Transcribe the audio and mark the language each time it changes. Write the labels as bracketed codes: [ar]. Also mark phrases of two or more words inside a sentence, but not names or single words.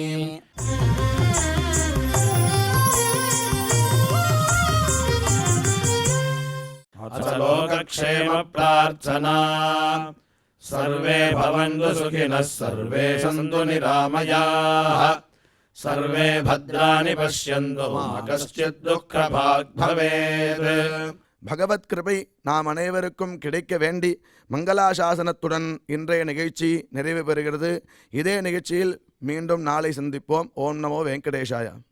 [sa] अथ लोकक्षेम प्रार्थना सर्वे भवन्तु सुखिनः सर्वे सन्तु निरामयाः सर्वे भद्राणि पश्यन्तु मा कश्चित् दुःखभाग् भवेत्. [ta] பகவத் கிருபை நாம் அனைவருக்கும் கிடைக்க வேண்டி மங்களாசாசனத்துடன் இன்றைய நிகழ்ச்சி நிறைவு பெறுகிறது. இதே நிகழ்ச்சியில் மீண்டும் நாளை சந்திப்போம். [sa] ॐ नमो वेङ्कटेशाय.